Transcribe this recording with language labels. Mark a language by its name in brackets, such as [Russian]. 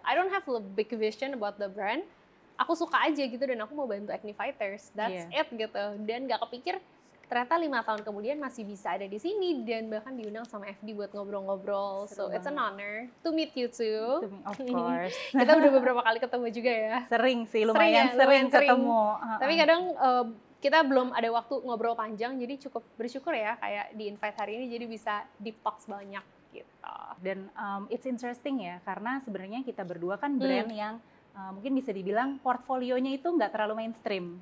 [English] I don't have a big vision about the brand. [Indonesian] Aku suka aja gitu dan aku mau bantu acne fighters. [English] That's it [Indonesian] gitu. Dan gak kepikir ternyata 5 tahun kemudian masih bisa ada di sini dan bahkan diundang sama FD buat ngobrol-ngobrol. [English] So it's an honor to meet you too. Of course. [Indonesian] Kita udah beberapa kali ketemu juga ya. Sering sih, lumayan sering ketemu. Tapi kadang kita belum ada waktu ngobrol panjang, jadi cukup bersyukur ya kayak di invite hari ini jadi bisa [English] deep talks [Indonesian] banyak gitu. Dan [English] it's interesting [Indonesian] ya, karena sebenarnya kita berdua kan brand yang mungkin bisa dibilang portfolionya itu nggak terlalu mainstream.